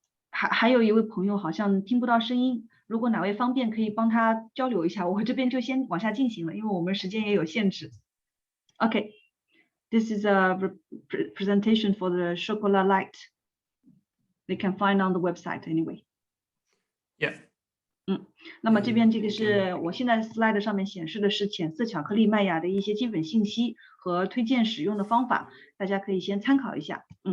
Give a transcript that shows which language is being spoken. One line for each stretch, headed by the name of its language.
Chinese: 还有一位朋友好像听不到声音，如果哪位方便可以帮他交流一下，我这边就先往下进行了，因为我们时间也有限制。 OK。
English: This is a presentation for the Chocolat Light. They can find on the website anyway. Yeah.
Chinese: 那么这边这个是我现在 slide 上面显示的是浅色巧克力麦芽的一些基本信息和推荐使用的方法，大家可以先参考一下。